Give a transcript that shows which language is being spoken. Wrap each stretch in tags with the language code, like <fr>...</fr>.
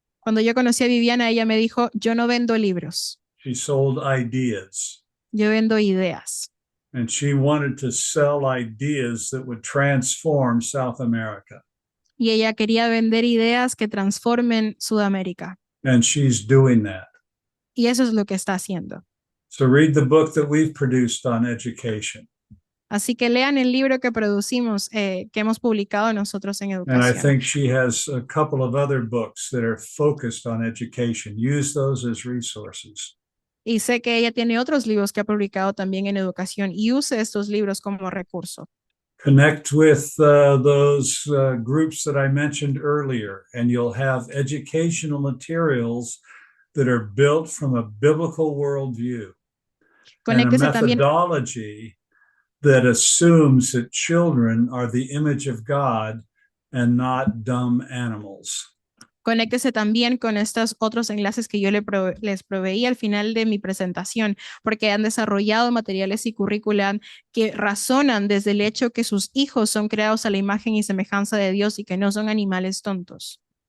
<es>Cuando yo conocí a Viviana, ella me dijo, yo no vendo libros,</es> <en>She sold ideas.</en> <es>yo vendo ideas.</es> <en>And she wanted to sell ideas that would transform South America.</en> <es>Y ella quería vender ideas que transformen Sudamérica.</es> <en>And she's doing that.</en> <es>Y eso es lo que está haciendo.</es> <en>So read the book that we've produced on education.</en> <es>Así que lean el libro que producimos, que hemos publicado nosotros en</es> <en>And I</en> <es>educación.</es> <en>think she has a couple of other books that are focused on education. Use those as resources.</en> <es>Y sé que ella tiene otros libros que ha publicado también en educación y use estos libros como recurso.</es> <en>Connect with those groups that I mentioned earlier, and you'll have educational materials that are built from a biblical worldview and a</en> <es>Conéctese también</es> <en>methodology that assumes that children are the image of God and not dumb animals.</en> <es>Conéctese también con estos otros enlaces que yo les proveí al final de mi presentación, porque han desarrollado materiales y currículas que razonan desde el hecho que sus hijos son creados a la imagen y semejanza de Dios y que no son animales tontos.</es>